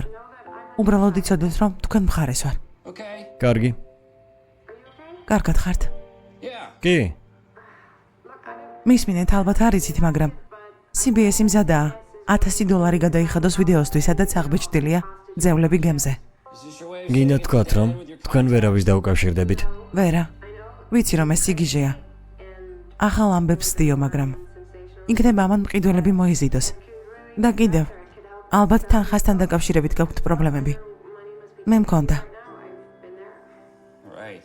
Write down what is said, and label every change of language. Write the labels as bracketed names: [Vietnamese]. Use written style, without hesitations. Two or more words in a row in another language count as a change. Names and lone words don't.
[Georgian] უბრალოდ იცოდეთ, რომ თქვენ მხარეს ვარ. [English] Okay. [Georgian] კარგი. კარგად ხართ. [English] Yeah. [Georgian] კი, მისმინეთ, ალბათ არ იცით, მაგრამ CBS-ი მზადაა. $1000 გადაიხადოს ვიდეოსთვის, სადაც აღბეჭდილია ძევლები გემზე. [English] Is this your way of [Georgian] გინდა [English] saying [Georgian] თქვათ, რომ [English] with your [Georgian] თქვენ ვერავის დაუკავშირდებით. ვერა, ვიცი რომ ეს სიგიჟეა. ახალ ამბებს ვსდიო, მაგრამ იქნება ამან მყიდველები მოიზიდოს. და კიდევ, ალბათ თანხასთან დაკავშირებით გაქვთ პრობლემები. მე მქონდა. [English] right?